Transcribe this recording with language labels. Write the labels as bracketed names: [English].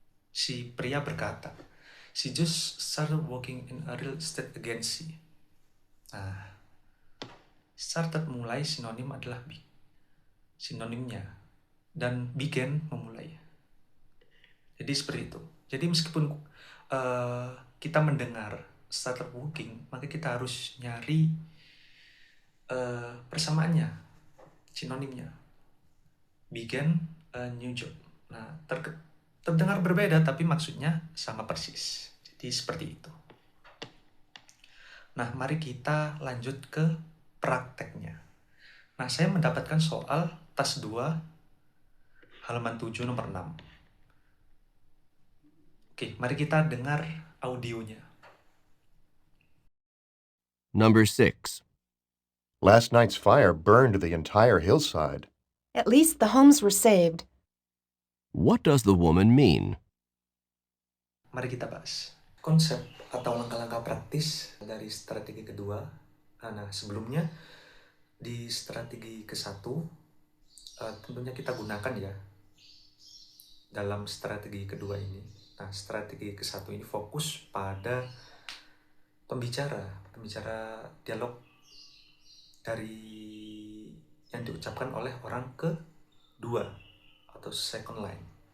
[Indonesian] Si pria berkata, [English] she just started working in a real estate agency. [Indonesian] Nah, started, mulai, sinonim adalah sinonimnya, dan began, memulai. Jadi seperti itu. Jadi meskipun kita mendengar started working, maka kita harus nyari persamaannya, sinonimnya. [English] Began a new job. [Indonesian] Nah, terdengar berbeda tapi maksudnya sama persis. Jadi seperti itu. Nah, mari kita lanjut ke prakteknya. Nah, saya mendapatkan soal tas 2 halaman 7 nomor 6. Oke, mari kita dengar audionya. [English] Number 6. Last night's fire burned the entire hillside. At least the homes were saved. What does the woman mean? [Indonesian] Mari kita bahas konsep atau langkah-langkah praktis dari strategi kedua. Nah, sebelumnya di strategi ke-1 tentunya kita gunakan ya dalam strategi kedua ini. Nah, strategi ke-1 ini fokus pada pembicara dialog dari yang diucapkan oleh orang kedua atau second line.